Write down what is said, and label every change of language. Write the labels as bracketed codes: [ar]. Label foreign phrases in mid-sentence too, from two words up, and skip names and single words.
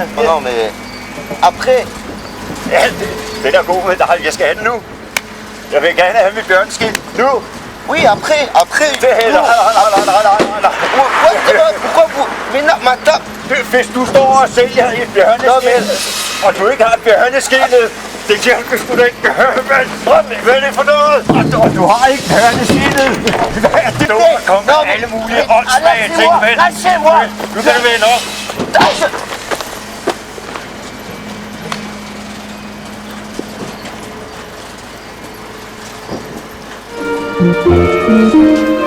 [fr] Non, mais après. [da] Ja, den er god med dig. Jeg skal have den nu. Jeg vil gerne have mit bjørneskind nu. [fr] Oui, après. [da] Nej. [fr] Pourquoi vous... Mais non, madame. [da] Hvis du står og sælger et bjørneskind, og du ikke har bjørneskindet, det kan du sgu da ikke gøre, mand. Hvad er det for noget? Og du har ikke bjørneskindet. Hvad er det? Du er kommet med alle mulige åndssvage ting, mand. Nu kan det være nok. [fr] Lâchez-moi.